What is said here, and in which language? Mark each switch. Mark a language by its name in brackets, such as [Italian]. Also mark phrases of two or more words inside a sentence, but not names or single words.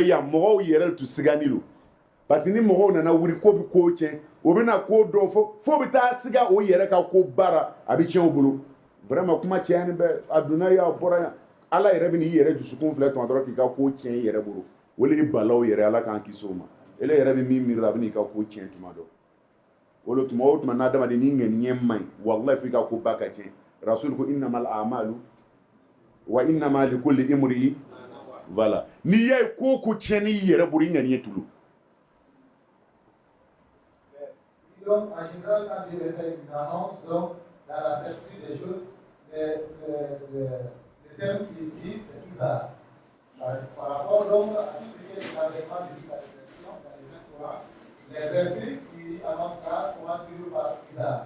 [Bambara] yan mɔgɔw yɛrɛ tun sigani lo [French] parce que [Bambara] ni mɔgɔw nana wuli ko bɛ ko tiɲɛ o bɛna ko dɔ fo bɛ taa siga o yɛrɛ ka ko baara a bɛ tiɲɛ o bolo vraiment kuma cɛyani bɛ a donna yan a bɔra yan ala yɛrɛ bɛ n'i yɛrɛ dusukun filɛ tuma dɔrɔn k'i ka ko tiɲɛ i yɛrɛ bolo o le ye balaw yɛrɛ ala k'an kisi o ma ele yɛrɛ bɛ min miiri a bɛ n'i ka ko tiɲɛ tuma dɔ o le tuma o tuma n'adamaden ni ŋaniɲɛ man ɲi walahi f'i ka ko ba ka tiɲɛ rasul ko [Arabic] إنما الأعمال وإنما لكل امرئ [Bambara] voilà n'i y'a ye ko ko tiɲɛni i yɛrɛ bolo i ŋaniɲɛ tulu [French] Donc, en général, quand Dieu veut faire une annonce, donc, dans la certitude des choses, le terme qu'il utilise, c'est Isa. Par rapport donc à tout ce qui est l'avènement de la réflexion dans les Saints Coran, les versets qui annoncent là commencent toujours par Isa.